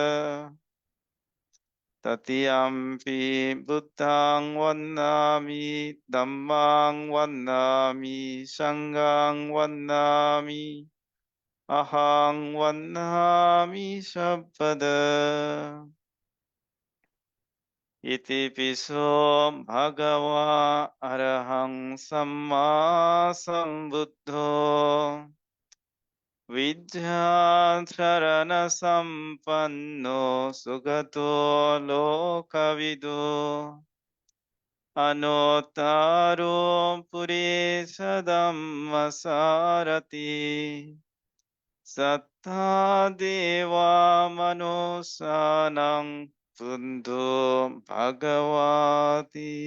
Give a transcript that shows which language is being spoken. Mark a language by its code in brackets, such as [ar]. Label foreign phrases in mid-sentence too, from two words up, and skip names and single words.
[pi] তৃতীয়ম্পি বুদ্ধং বন্দামি ধম্মং বন্দামি সংঘং বন্দামি অহং বন্দামি সর্বদা। ইতি পিছো ভগবা অরহং সম্মা সম্বুদ্ধো विद्याचरण संपन्नो सुगतो लोकविदो अनोत्तरो पुरेशदम्मसारथि सत्ता देवा मनुष्याणां बुद्धो भगवति।